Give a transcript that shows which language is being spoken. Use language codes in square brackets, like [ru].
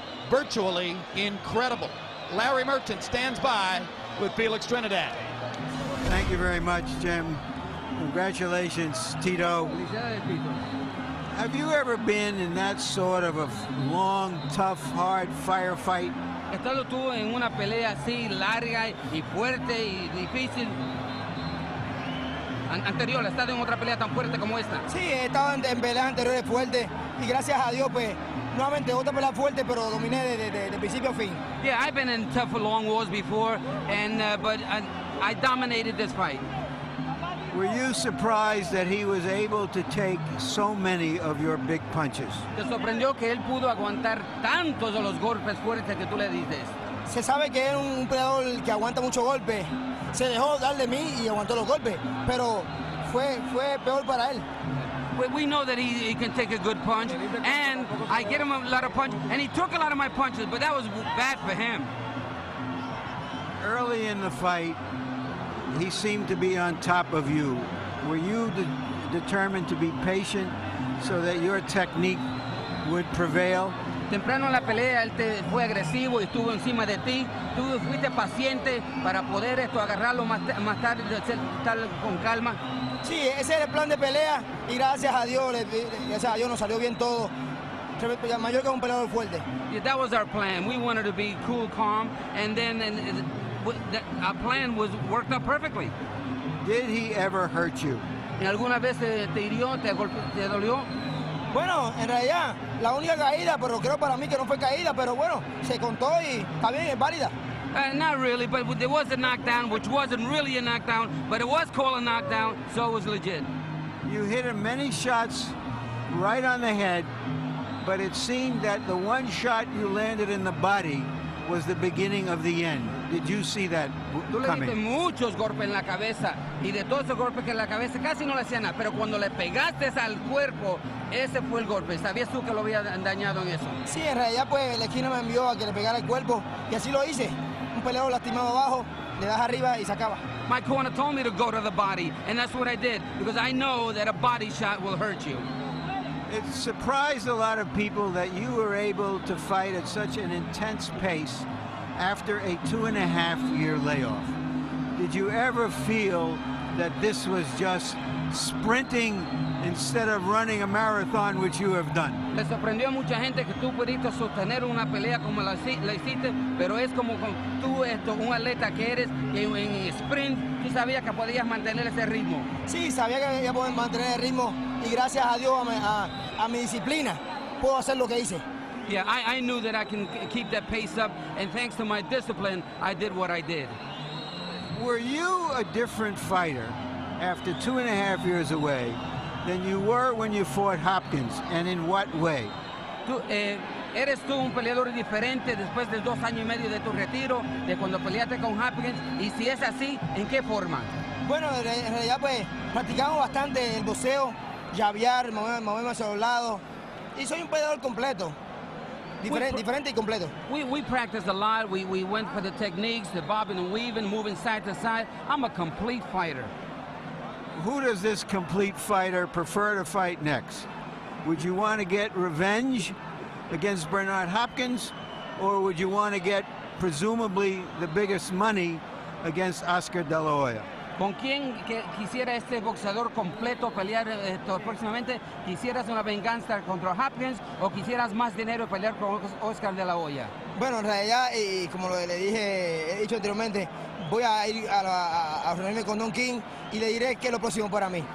[en] Virtually incredible. Larry Merchant stands by with Felix Trinidad. Thank you very much, Jim. Congratulations, Tito. Have you ever been in that sort of a long, tough, hard firefight? [es] ¿Estado tú en una pelea así larga y fuerte y difícil? Anterior, ¿has estado en otra pelea tan fuerte como esta? Sí, he estado en peleas anteriores fuertes y gracias a Dios, pues, nuevamente otra pelea fuerte, pero dominé de principio a fin. [en] Yeah, I've been in tough long wars before, but I dominated this fight. Were you surprised that he was able to take so many of your big punches? [es] ¿Te sorprendió que él pudo aguantar tantos de los golpes fuertes que tú le dices? Se sabe que es un peleador que aguanta muchos golpes. Se dejó dar de mí y aguantó los golpes, pero fue peor para él. [en] We know that he can take a good punch, and I get him a lot of punches, and he took a lot of my punches, but that was bad for him. Early in the fight, he seemed to be on top of you. Were you determined to be patient so that your technique would prevail? [es] Temprano en la pelea él fue agresivo y estuvo encima de ti. Tú fuiste paciente para poder agarrarlo más tarde, estar con calma. Sí, ese era el plan de pelea y gracias a Dios nos salió bien todo. Mayorga es un peleador fuerte. [en] Yeah, that was our plan. We wanted to be cool, calm, and then our plan worked out perfectly. Did he ever hurt you? [es] ¿Alguna vez te hirió, te dolió? Bueno, en realidad, la única caída, pero creo para mí que no fue caída, pero bueno, se contó y está bien, es válida. [en] Not really, but there was a knockdown, which wasn't really a knockdown, but it was called a knockdown, so it was legit. You hit him many shots right on the head, but it seemed that the one shot you landed in the body was the beginning of the end. Did you see that [es] Tú le diste [en] coming? [es] muchos golpes en la cabeza y de todos esos golpes que en la cabeza casi no le hacía nada, pero cuando le pegaste al cuerpo, ese fue el golpe. ¿Sabías tú que lo había dañado en eso? Sí, en realidad pues la esquina me envió a que le pegara el cuerpo y así lo hice. Un peleador lastimado abajo, le das arriba y se acaba. [en] My corner told me to go to the body, and that's what I did, because I know that a body shot will hurt you. It surprised a lot of people that you were able to fight at such an intense pace after a 2.5-year layoff. Did you ever feel that this was just sprinting instead of running a marathon, which you have done? [es] Le sorprendió a mucha gente que tú pudiste sostener una pelea como la hiciste, pero es como tú, un atleta que eres, que en sprint tú sabías que podías mantener ese ritmo. Sí, sabía que iba a poder mantener el ritmo y gracias a Dios, a mi disciplina, puedo hacer lo que hice. [en] Yeah, I knew that I can keep that pace up, and thanks to my discipline, I did what I did. Were you a different fighter after 2.5 years away than you were when you fought Hopkins, and in what way? [es] ¿Eres tú un peleador diferente después de 2 años y medio de tu retiro, de cuando peleaste con Hopkins? Y si es así, ¿en qué forma? Bueno, en realidad pues practicamos bastante el boxeo, llavear, moverme hacia los lados y soy un peleador completo. diferente y completo. [en] We practiced a lot. We went for the techniques, the bobbing and weaving, moving side to side. I'm a complete fighter. Who does this complete fighter prefer to fight next? Would you want to get revenge against Bernard Hopkins, or would you want to get presumably the biggest money against Oscar De La Hoya? [es] ¿Con quién quisiera este boxeador completo pelear próximamente? ¿Quisieras una venganza contra Hopkins o quisieras más dinero pelear con Oscar De La Hoya? Bueno, en realidad, y como he dicho anteriormente, voy a ir a reunirme con Don King y le diré qué es lo próximo para mí.